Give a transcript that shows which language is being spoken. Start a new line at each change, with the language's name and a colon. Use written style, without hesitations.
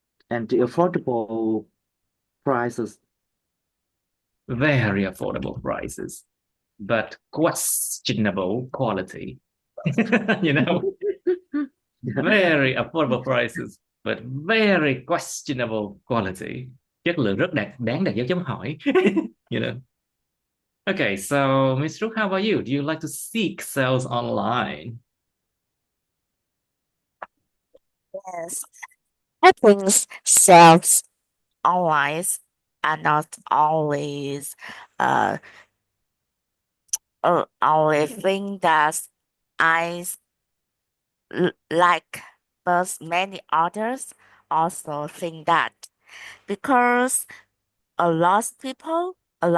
English: and the affordable prices. Very affordable prices, but questionable quality. You know, very affordable prices, but very questionable quality.
Vietnamese: Chất lượng rất đáng đặt dấu chấm hỏi.
English: You know. Okay, so Miss Rook, how about you? Do you like to seek sales online? Yes, I think sales online are not always uh only thing that I like, but many others also think that because a lot of people, a